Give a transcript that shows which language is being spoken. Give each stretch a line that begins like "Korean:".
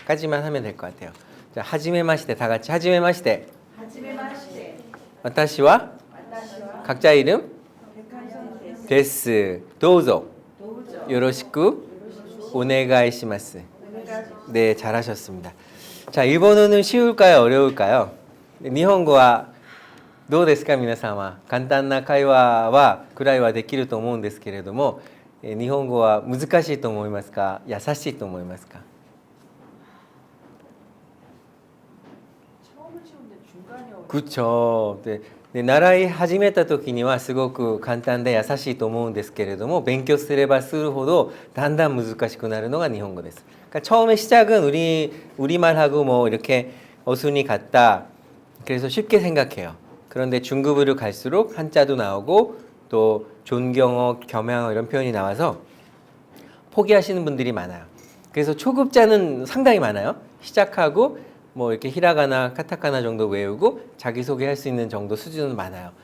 Korean: 까지만 하면 될 것 같아요. 자,
Japanese: 하지메 마시테
Korean: 다 같이 하지메 마시테.
Japanese: 하지메 마시대. 와타시와 와다시와
Korean: 각자 이름
Japanese: 백한선 데스. 데스. 도우조 도우죠. 요로시쿠 오네가이시마스. 오네가시.
Korean: 네, 잘하셨습니다. 자, 일본어는 쉬울까요? 어려울까요? 일본어와
Japanese: どうですか皆様。簡単な会話はくらいはできると思うんですけれども、日本語は難しいと思いますか？優しいと思いますか？
Korean: 처음은 쉬운데 중간이 어려워. 그렇죠. で習い始めた時にはすごく簡単で優しいと思うんですけれども勉強すればするほどだんだん難しくなるのが日本語です. 그러니까 처음에 시작은 우리말하고 뭐 이렇게 어순이 같다. 그래서 쉽게 생각해요. 그런데 중급으로 갈수록 한자도 나오고 또 존경어, 겸양어 이런 표현이 나와서 포기하시는 분들이 많아요. 그래서 초급자는 상당히 많아요. 시작하고 뭐 이렇게 히라가나, 카타카나 정도 외우고 자기소개할 수 있는 정도 수준은 많아요.